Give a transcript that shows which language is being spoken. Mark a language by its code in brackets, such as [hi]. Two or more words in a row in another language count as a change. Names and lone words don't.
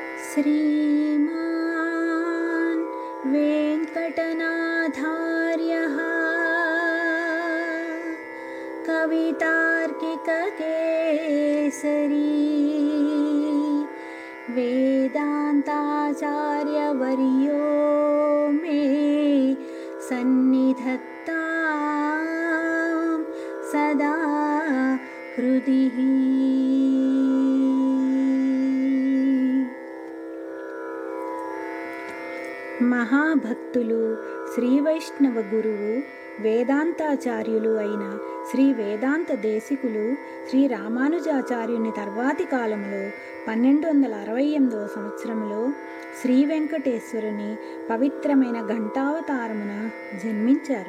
[sa] श्रीमान् वेङ्कटनाथार्यः कवितार्किककेसरी वेदान्ताचार्यवर्यो मे सन्निधत्तां सदा हृदि। [te] మహాభక్తులు శ్రీ వైష్ణవ గురువు వేదాంతాచార్యులు అయిన శ్రీ వేదాంత దేశికులు శ్రీ రామానుజాచార్యుని తర్వాతి కాలంలో 1268వ సంవత్సరంలో శ్రీ వెంకటేశ్వరుని పవిత్రమైన ఘంటావతారమున జన్మించారు.